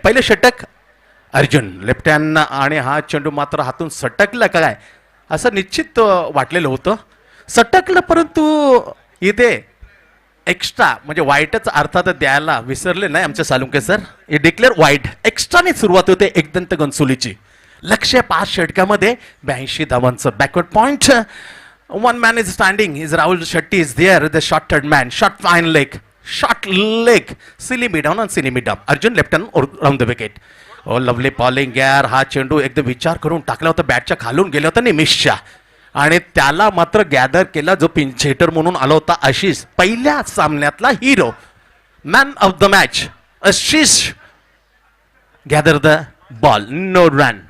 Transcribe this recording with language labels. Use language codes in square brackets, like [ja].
[mr] पहिले षटक Arjun left hand आणि हा चेंडू मात्र हातून सटकला काय असं निश्चित वाटलेलं होतं. सटकलं परंतु इथे एक्स्ट्रा म्हणजे वाईटच अर्थात द्यायला विसरले नाही आमचे सालुंके सर. हे डिक्लेअर वाईट एक्स्ट्राने सुरुवात होते एकदंत घनसोलीची. लक्ष्य 5 षटकामध्ये 82 धावांचं backward point. [en] 1 man is standing. Is Rahul Shetty is there, the short-third man. Short fine leg. Short leg. Silly mid down and silly mid down. Arjun left hand around the wicket. Oh lovely bowling यार. [mr] हा चेंडू एकदम विचार करून टाकला होता. बॅटच्या खालून गेला होता निमिषच्या आणि त्याला मात्र गॅदर केला जो पिंच हिटर म्हणून आला होता आशिष. पहिल्या सामन्यातला hero man of the match Ashish [en] Gather the ball no run.